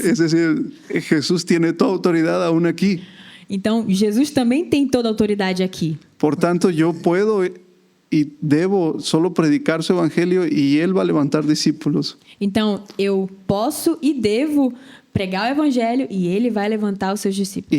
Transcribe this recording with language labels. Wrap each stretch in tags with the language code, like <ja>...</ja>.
<es>Es decir, Jesús tiene toda autoridad aún aquí.</es> <pt>Então, Jesus também tem toda a autoridade aqui.</pt> <es>Por tanto, yo puedo y debo solo predicar su evangelio y él va a levantar discípulos.</es> <pt>Então, eu posso e devo pregar o evangelho e ele vai levantar os seus discípulos.</pt>